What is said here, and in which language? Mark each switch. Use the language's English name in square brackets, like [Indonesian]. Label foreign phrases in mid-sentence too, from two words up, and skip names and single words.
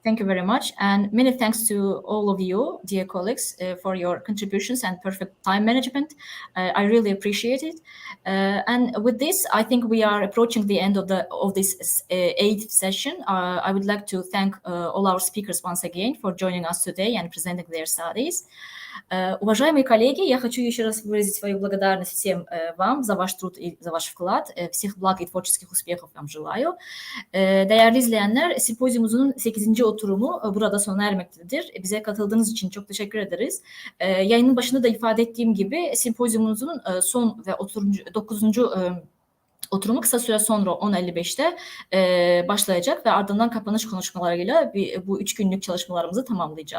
[English] Thank you very much, and many thanks to all of you, dear colleagues, for your contributions and perfect time management. I really appreciate it. And with this, I think we are approaching the end of this 8th session. I would like to thank all our speakers once again for joining us today and presenting their studies. [Russian] Уважаемые коллеги, я хочу еще раз выразить свою благодарность всем вам за ваш труд и за ваш вклад. Всех благ и tворческих успехов вам желаю. [Turkish] Değerli izleyenler, sempozyumumuzun 8. oturumu burada sona ermektedir. Bize katıldığınız için çok teşekkür ederiz. Yayının başında da ifade ettiğim gibi sempozyumumuzun son ve 9. oturumu kısa süre sonra 10.55'te başlayacak ve ardından kapanış konuşmalarıyla bu 3 günlük çalışmalarımızı tamamlayacağız.